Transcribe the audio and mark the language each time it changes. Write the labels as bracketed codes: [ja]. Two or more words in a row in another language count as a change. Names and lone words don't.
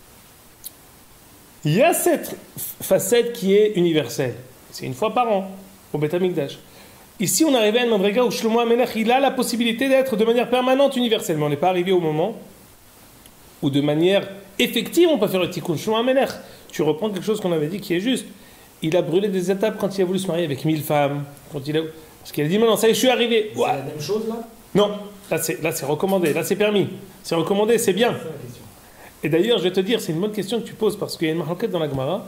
[fr] Il y a cette facette qui est universelle. C'est une fois par an, au Beth Amikdash. Ici, on arrive à un Madriga où Shlomo HaMelech, il a la possibilité d'être de manière permanente universelle. Mais on n'est pas arrivé au moment où de manière effective, on peut faire le tikkun. Shlomo HaMelech, tu reprends quelque chose qu'on avait dit qui est juste. Il a brûlé des étapes quand il a voulu se marier avec 1000 femmes. Parce qu'il a dit, maintenant, ça y est, je suis arrivé. C'est la même chose, là? Non, là c'est recommandé, là c'est permis. C'est recommandé, c'est bien. Et d'ailleurs, je vais te dire, c'est une bonne question que tu poses, parce qu'il y a une marquette dans la Gemara.